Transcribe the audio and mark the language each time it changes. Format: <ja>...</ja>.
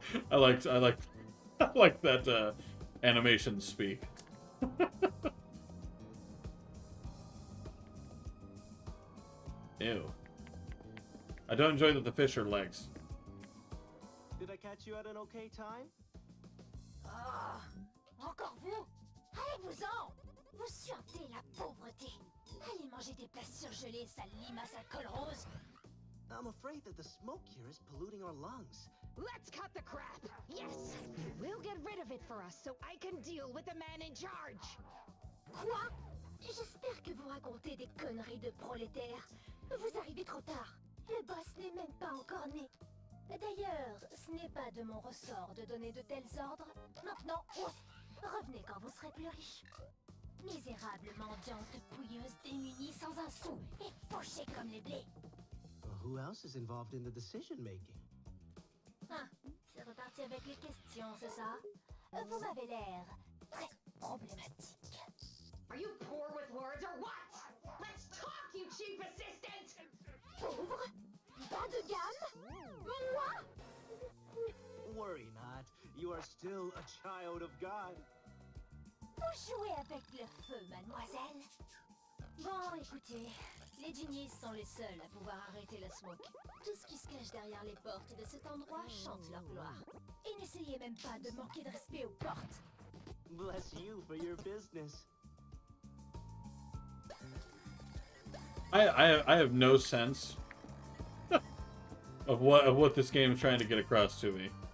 <en>I like that animation speak. Ew. I don't enjoy that the fish are legs. Did I catch you at an okay time?</en> <fr>Ah, encore vous? Allez-vous-en! Vous suintez la pauvreté. Allez manger des plats surgelés, sale limace à col rose.</fr> <en>I'm afraid that the smoke here is polluting our lungs. Let's cut the crap! Yes! We'll get rid of it for us so I can deal with the man in charge!</en> <fr>Quoi? J'espère que vous racontez des conneries de prolétaires. Vous arrivez trop tard. Le boss n'est même pas encore né. D'ailleurs, ce n'est pas de mon ressort de donner de tels ordres. Maintenant, revenez quand vous serez plus riche. Misérable mendiante pouilleuse démunie sans un sou et fauchée comme les blés.</fr> <en>Well, who else is involved in the decision making?</en> <fr>Ah, c'est reparti avec les questions, c'est ça? Vous m'avez l'air très problématique.</fr> <en>Are you poor with words or what? Let's talk, you cheap assistant!</en> <fr>Pauvre? Bas de gamme? Moi?</fr> <en>Worry not. You are still a child of God.</en> <fr>Vous jouez avec le feu, mademoiselle. Bon, écoutez, les genies sont les seuls à pouvoir arrêter la smoke. Tout ce qui se cache derrière les portes de cet endroit chante leur gloire. Et n'essayez même pas de manquer de respect aux portes.</fr> <en>Bless you for your business. I have no sense of what this game is trying to get across to me.</en>